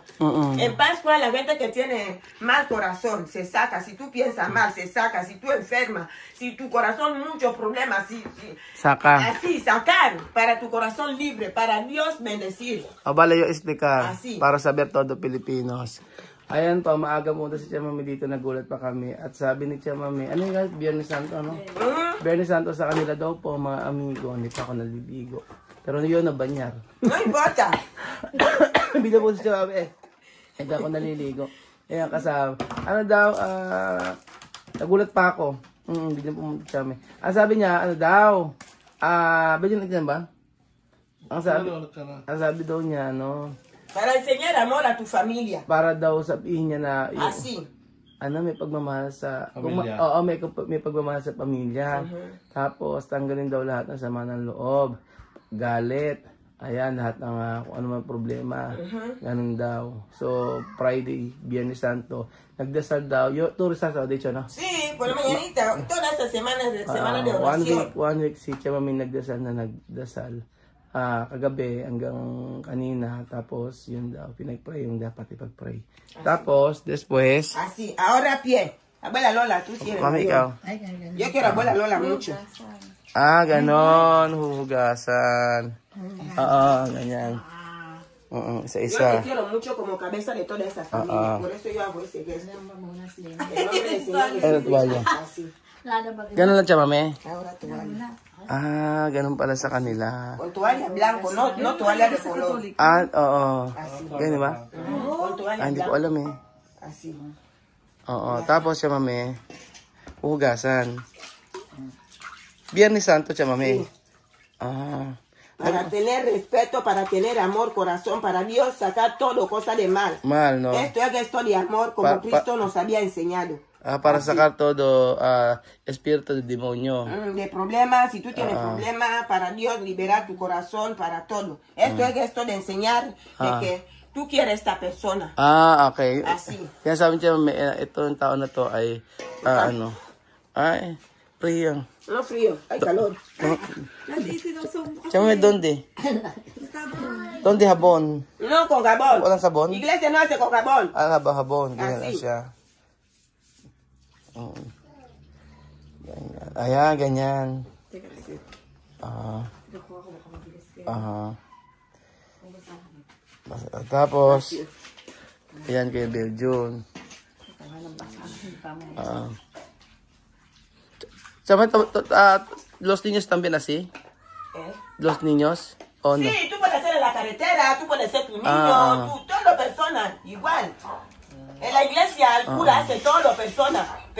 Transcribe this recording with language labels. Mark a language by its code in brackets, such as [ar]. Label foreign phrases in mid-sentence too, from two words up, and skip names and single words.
[es] En Pascua la gente que tiene mal corazón se saca. Si tú piensas mal, se saca. Si tú enfermas, si tu corazón muchos problemas, sacar. Así, sacar para tu corazón libre, para Dios bendecir. [tl] Bala yung explicar [es] así. Para saber todo Pilipinos. [tl] Ayan po, maaga muna si Tia Mami dito, nagulat pa kami. At sabi ni Tia Mami, ano yung Viernes Santo, ano? Viernes Santo sa kanila daw po, mga amigo, hindi pa ako naliligo. Pero yun na banyar. [es] No importa. [tl] Bila po si Tia Mami, hindi ako naliligo. Ayan, kasama. Ano daw, nagulat pa ako. Hindi na pumunta si Tia Mami. Ang sabi niya, ano daw, ba yun nagdan ba? Ang sabi daw niya, ano, [es] para enseñar amor a tu familia. [tl] Para daw sabihin niya na yung, [es] así. [tl] Ano, may pagmamahal sa pamilya. May pagmamahal sa pamilya. Tapos tanggalin daw lahat ng sama ng loob, galit. Ayan, lahat ng kung ano man problema. Ganun daw. So, Friday, Viernes Santo, nagdasal daw. [es] Tú rezas de hecho, ¿no? Sí, por la mañanita. Toda esta semana de oración. [en] One week [tl] si Tia Mami nagdasal na nagdasal. Kagabi hanggang kanina, tapos yun daw, pinag-pray yung dapat ipag-pray. Tapos, [es] después... Así, ahora pie. Abuela Lola, tú sí eres. [tl] Mami, ikaw. [es] Yo quiero abuela Lola mucho. [tl] Ganon, huhugasan. Ganyan. Isa-isa. [es] Yo te quiero mucho como cabeza de toda esa familia. Por eso yo hago ese gesto. El nombre del Señor Jesucristo. Así. [tl] Ganon lang siya, Mami? [es] Ahora toalla. [tl] Ganun pala sa kanila. [es] Con toalla blanco, no toalla de color. [tl] Oo. [es] Así. [tl] Ganun ba? [es] Con toalla [tl] Hindi ko [es] blanco. [tl] alam eh. [es] Así. [tl] Oo. Tapos siya, Mami, hugasan. Viernes Santo siya, Mami. [es] Para tener respeto, para tener amor, corazón, para Dios sacar todo, cosa de mal. Mal, no? Esto es gesto de amor, como Cristo nos había enseñado. Para sacar todo espíritu de demonio. De problemas, si tú tienes problemas, para Dios liberar tu corazón, para todo. Esto es gesto de enseñar de que tú quieres esta persona. Okay. Así. [tl] Kaya sabi niya, ito yung tao na to ay, [es] frío. No frío, hay calor. Chame, ¿dónde? ¿Dónde jabón? No con jabón. [tl] Walang sabon? [es] Iglesia no hace con jabón. Jabón. [tl] Ganyan na [es] Así. [tl] siya. Ayan, ganyan. Tapos, ayan kay Belgium. [es] ¿Los niños también así? ¿Los niños? ¿O no? Sí, tú puedes ser en la carretera, tú puedes ser tu niño, todas las personas, igual. En la iglesia el cura hace todo, personas.